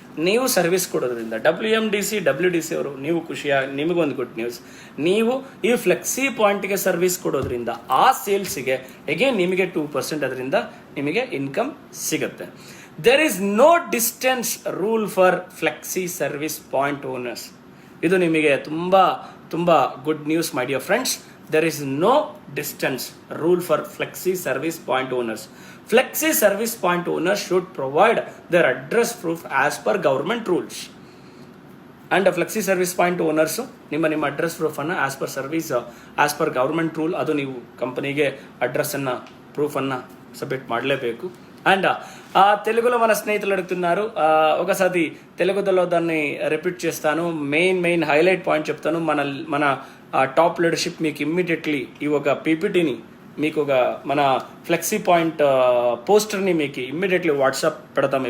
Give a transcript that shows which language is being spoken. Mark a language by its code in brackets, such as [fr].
[kn] ನೀವು ಸರ್ವಿಸ್ ಕೊಡೋದ್ರಿಂದ WMDC ಅವರು ನೀವು ನಿಮಗೊಂದು ಗುಡ್ ನ್ಯೂಸ್, ನೀವು ಈ ಫ್ಲೆಕ್ಸಿ ಪಾಯಿಂಟ್ಗೆ ಸರ್ವಿಸ್ ಕೊಡೋದ್ರಿಂದ ಆ ಸೇಲ್ಸಿಗೆ ಎಗೇನ್ ನಿಮಗೆ 2% ಅದರಿಂದ ನಿಮಗೆ ಇನ್ಕಮ್ ಸಿಗುತ್ತೆ. [en] There is no distance rule for flexi service point owners. [kn] ಇದು ನಿಮಗೆ ತುಂಬ good news [en] My dear friends. There is no distance rule for flexi service point owners. Flexi service point owners should provide their address proof as per government rules. And flexi service point owners [kn] ನಿಮ್ಮ address proof ಅನ್ನ as per government rule ಅದು ನೀವು కంపెనీಗೆ address అన్న proof అన్న submit ಮಾಡಲೇಬೇಕು. [te] And తెలుగులో మన స్నేహితులు అడుగుతున్నారు, ఒకసారి తెలుగులో దాన్ని రిపీట్ చేస్తాను. మెయిన్ హైలైట్ పాయింట్ చెప్తాను. మన టాప్ లీడర్షిప్ మీకు ఇమ్మీడియట్లీ ఈ ఒక పీపీటీని మీకు ఒక మన ఫ్లెక్సీ పాయింట్ పోస్టర్ని మీకు ఇమ్మీడియట్లీ వాట్సాప్ పెడతాం.